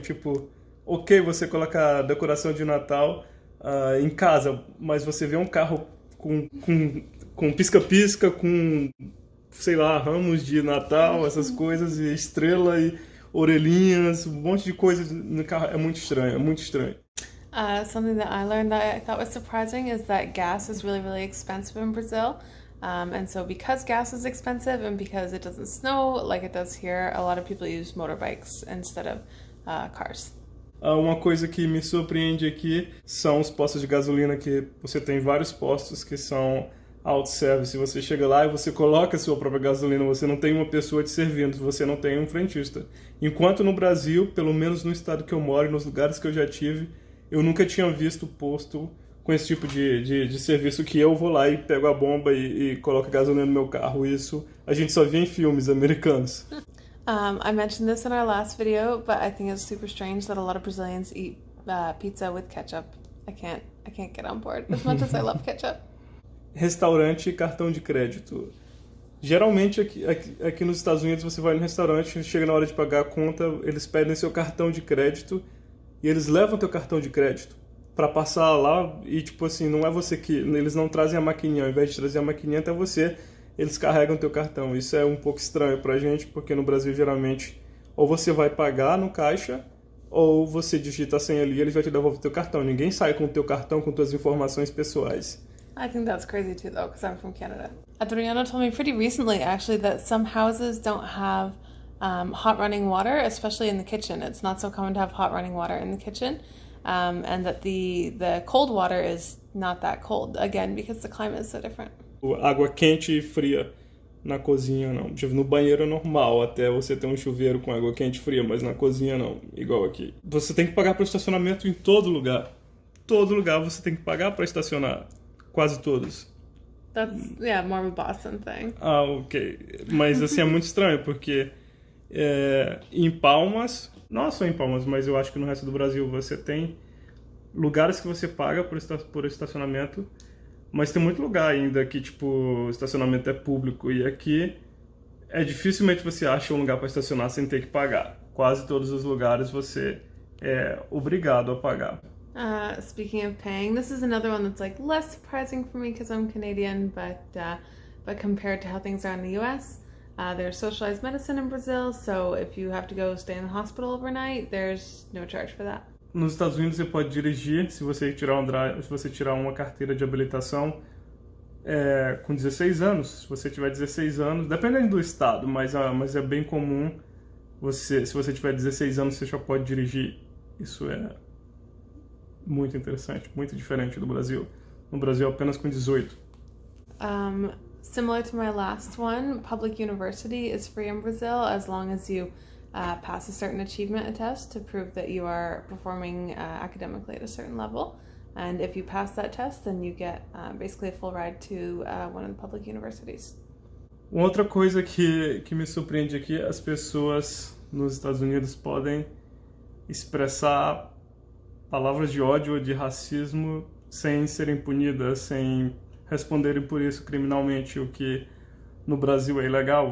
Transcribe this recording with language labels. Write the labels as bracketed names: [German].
[Portuguese] Tipo, ok, você colocar decoração de Natal em casa, mas você vê um carro com pisca-pisca, com, sei lá, ramos de Natal, essas coisas, e estrela e orelhinhas, um monte de coisa no carro. É muito estranho, é muito estranho. [English] Something that I learned that I thought was surprising is that gas is really, really expensive in Brazil. And so because gas is expensive and because it doesn't snow like it does here, a lot of people use motorbikes instead of cars. [Portuguese] Uma coisa que me surpreende aqui são os postos de gasolina, que você tem vários postos que são auto-service. Você chega lá e você coloca a sua própria gasolina, você não tem uma pessoa te servindo, você não tem um frentista. Enquanto no Brasil, pelo menos no estado que eu moro e nos lugares que eu já tive, eu nunca tinha visto posto com esse tipo de serviço, que eu vou lá e pego a bomba e coloco a gasolina no meu carro. Isso a gente só vê em filmes americanos. [English] I mentioned this in our last video, but I think it's super strange that a lot of Brazilians eat pizza with ketchup. I can't get on board as much as I love ketchup. [Portuguese] Restaurante e cartão de crédito. Geralmente aqui nos Estados Unidos você vai no restaurante, chega na hora de pagar a conta, eles pedem seu cartão de crédito e eles levam teu cartão de crédito para passar lá e tipo assim, não é você que... Eles não trazem a maquininha, ao invés de trazer a maquininha até você, eles carregam teu cartão. Isso é um pouco estranho pra gente, porque no Brasil geralmente ou você vai pagar no caixa ou você digita a senha ali e eles vão te devolver teu cartão. Ninguém sai com o teu cartão com tuas informações pessoais. [English] I think that's crazy too, though, because I'm from Canada. Adriano told me pretty recently, actually, that some houses don't have hot running water, especially in the kitchen. It's not so common to have hot running water in the kitchen, and that the cold water is not that cold, again, because the climate is so different. [Portuguese] Água quente e fria na cozinha não. Tipo, no banheiro é normal, até você ter um chuveiro com água quente e fria, mas na cozinha não, igual aqui. Você tem que pagar para estacionamento em todo lugar. Todo lugar você tem que pagar para estacionar. Quase todos. [English] That's, yeah, more of a Boston thing. Ok. [Portuguese] Mas assim, é muito estranho, porque em Palmas, não só em Palmas, mas eu acho que no resto do Brasil você tem lugares que você paga por estacionamento, mas tem muito lugar ainda que, tipo, o estacionamento é público, e aqui dificilmente você acha um lugar para estacionar sem ter que pagar. Quase todos os lugares você é obrigado a pagar. [English] Speaking of paying, this is another one that's like less surprising for me because I'm Canadian, but compared to how things are in the US, there's socialized medicine in Brazil, so if you have to go stay in the hospital overnight, there's no charge for that. [Portuguese] Nos Estados Unidos você pode dirigir se você tirar uma carteira de habilitação com 16 anos. Se você tiver 16 anos, dependendo do estado, mas é bem comum, se você tiver 16 anos você já pode dirigir. Isso é muito interessante, muito diferente do Brasil. No Brasil apenas com 18. [English] Similar to my last one, public university is free in Brazil as long as you pass a certain achievement test to prove that you are performing academically at a certain level. And if you pass that test, then you get basically a full ride to one of the public universities. [Portuguese] Uma outra coisa que me surpreende aqui, as pessoas nos Estados Unidos podem expressar palavras de ódio ou de racismo sem serem punidas, sem responderem por isso criminalmente, o que no Brasil é ilegal.